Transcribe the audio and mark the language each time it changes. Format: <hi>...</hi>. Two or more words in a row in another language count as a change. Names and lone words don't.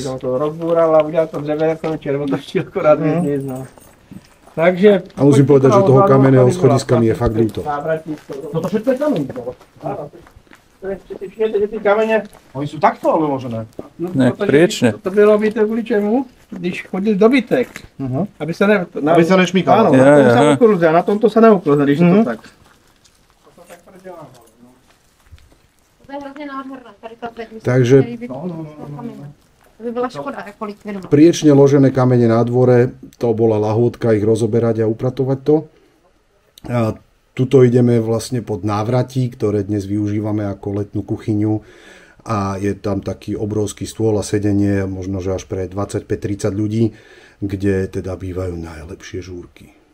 <cs>To rozbúral a udělal to dřevěné konče, nebo to ešte akorát dnes, no. Takže...</cs> <sk>A musím povedať, že toho kamenného schodiska mi je fakt ľúto. No to všetko je kameň. Ty kamene... Oni sú takto vyložené. Ne, priečne.</sk> <cs>To bylo by to kvůli čemu, když chodil dobytek, aby se nešmíkal.</cs> <sk>Áno, na tom sa uklzia, na tomto sa neuklzia, když je to tak.</sk> <cs>To je hrozně nádherné, tady ta bednice. Takže To by byla škoda, jako likvidovat.</cs> <sk>Priečne ložené kamene na dvore, to bola lahôdka ich rozoberať a upratovať to. A tuto ideme vlastne pod návratí, ktoré dnes využívame ako letnú kuchyňu. A je tam taký obrovský stôl a sedenie, možno že až pre 25-30 ľudí, kde teda bývajú najlepšie žúrky.</sk>